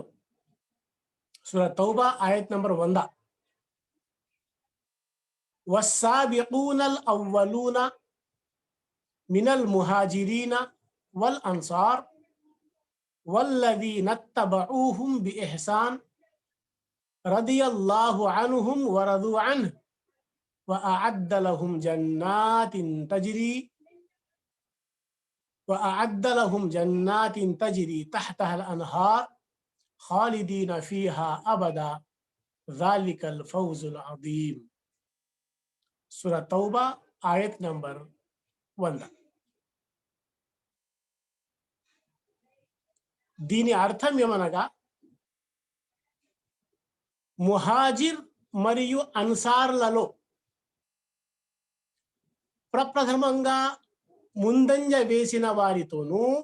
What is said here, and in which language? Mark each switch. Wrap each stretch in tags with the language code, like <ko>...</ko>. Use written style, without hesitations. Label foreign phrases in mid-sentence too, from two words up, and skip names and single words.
<ar>సూర తౌబా ఆయత్ నంబర్ 100, والسابقون الأولون من المهاجرين والأنصار والذين اتبعوهم بإحسان رضي الله عنهم ورضوا عنه وأعد لهم جنات تجري تحتها الأنهار خالدين فيها أبدا ذلك الفوز العظيم.</ar> <te>సూరా తౌబా ఆయత్ నంబర్ 100. దీని అర్థం ఏమనగా, ముహాజిర్ మరియు అన్సార్లలో ప్రప్రథమంగా ముందంజ వేసిన వారితోనూ,</te>